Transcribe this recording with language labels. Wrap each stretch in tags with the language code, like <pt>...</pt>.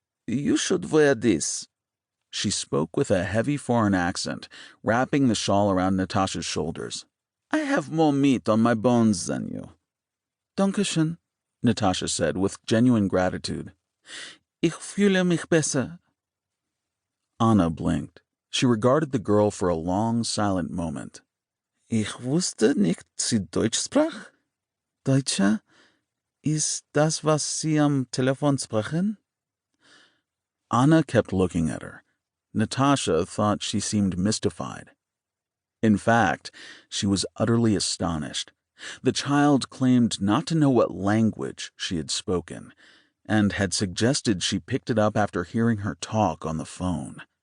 <en>"You should wear this." She spoke with a heavy foreign accent, wrapping the shawl around Natasha's shoulders. "I have more meat on my bones than you." "Dankeschön," Natasha said with genuine gratitude.</en> <de>"Ich fühle mich besser."</de> <en>Anna blinked. She regarded the girl for a long, silent moment.</en> <de>"Ich wusste nicht, sie Deutsch sprach." "Deutsche? Ist das, was Sie am Telefon sprechen?"</de> <en>Anna kept looking at her. Natasha thought she seemed mystified. In fact, she was utterly astonished. The child claimed not to know what language she had spoken, and had suggested she picked it up after hearing her talk on the phone.</en>